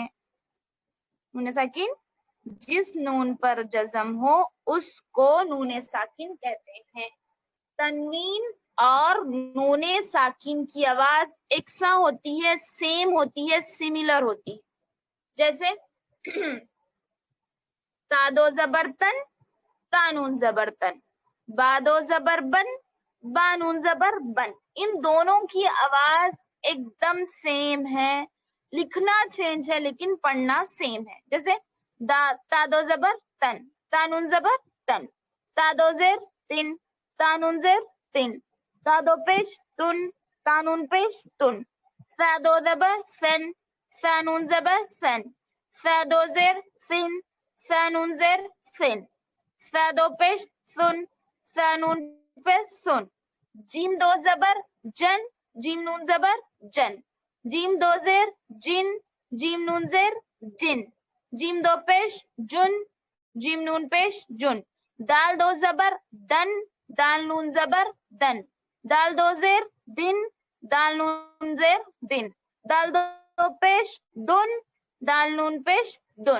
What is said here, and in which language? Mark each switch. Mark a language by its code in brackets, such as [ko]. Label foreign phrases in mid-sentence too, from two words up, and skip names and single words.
[ur] نون ساکن, جس نون پر جزم ہو اس کو نون ساکن کہتے ہیں. تنوین اور نون ساکن کی آواز یکساں ہوتی ہے, سیم ہوتی ہے, سملر ہوتی ہے. جیسے تا دو زبر تن, تا نون زبر تن, با دو زبر بن, با نون زبر بن. ان دونوں کی آواز ایک دم سیم ہے, لکھنا چینج ہے لیکن پڑھنا سیم ہے. جیسے تا دو زبر تن, تا نون زبر تن, تا دو زیر تن, تا نون زیر تن, تا دو پیش تن, تا نون پیش تن, سا دو زبر سن, سا نون زبر سن, فا دو زیر فن، فا نون زیر فن، فا دو پیش سن، فا نون پہ سن، جیم دو زبر جن، جیم نون زبر جن، جیم دو زیر جن، جیم نون زیر جن، جیم دو پیش جن، جیم نون پیش جن، دال دو زبر دن، دال نون زبر دن، دال دو زیر دن، دال نون زیر دن، دال دو پیش دن، دال نون پیش دن.